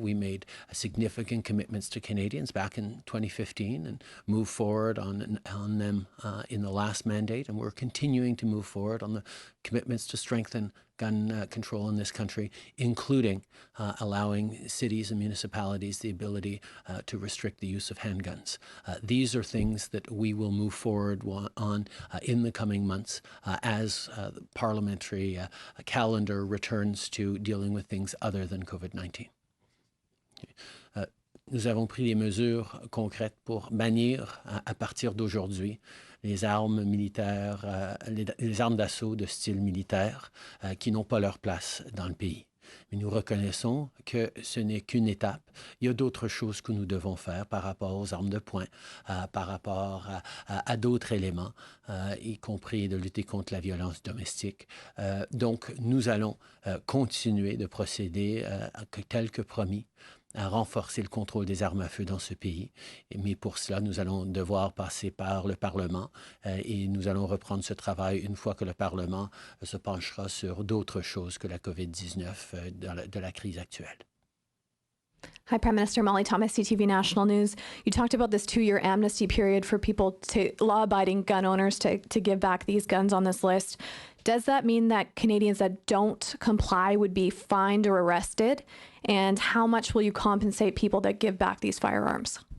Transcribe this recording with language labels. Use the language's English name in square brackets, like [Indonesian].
[English] We made significant commitments to Canadians back in 2015 and moved forward on them in the last mandate, and we're continuing to move forward on the commitments to strengthen gun control in this country, including allowing cities and municipalities the ability to restrict the use of handguns. These are things that we will move forward on in the coming months as the parliamentary calendar returns to dealing with things other than COVID-19. [French] Nous avons pris des mesures concrètes pour bannir à partir d'aujourd'hui les armes militaires, les armes d'assaut de style militaire qui n'ont pas leur place dans le pays. Mais nous reconnaissons que ce n'est qu'une étape. Il y a d'autres choses que nous devons faire par rapport aux armes de poing, par rapport à d'autres éléments, y compris de lutter contre la violence domestique. Donc, nous allons continuer de procéder tel que promis, à renforcer le contrôle des armes à feu dans ce pays. Mais pour cela, nous allons devoir passer par le Parlement et nous allons reprendre ce travail une fois que le Parlement se penchera sur d'autres choses que la COVID-19 de la crise actuelle. [English] Hi, Prime Minister. Molly Thomas, CTV National News. You talked about this 2-year amnesty period for people, law-abiding gun owners, to give back these guns on this list. Does that mean that Canadians that don't comply would be fined or arrested? And how much will you compensate people that give back these firearms?